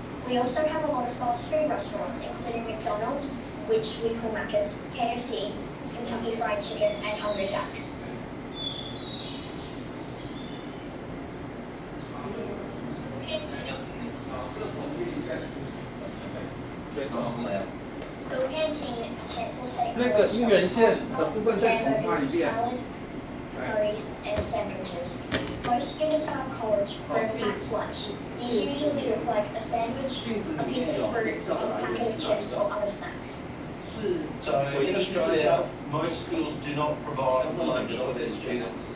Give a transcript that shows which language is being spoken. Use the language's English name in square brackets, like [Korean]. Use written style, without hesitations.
[English] We also have a lot of fast food restaurants, including McDonald's, which we call Macca's, KFC, Kentucky Fried Chicken and Hungry Jack's. School canteen at Chancellor State [Chinese] 那个音源线的部分再重发一遍。 [English] salad, curries and sandwiches. Most students at our college bring packed lunch. These usually look like a sandwich, a piece of fruit, a packet of chips or other snacks. So in Australia, most schools do not provide lunch for their students.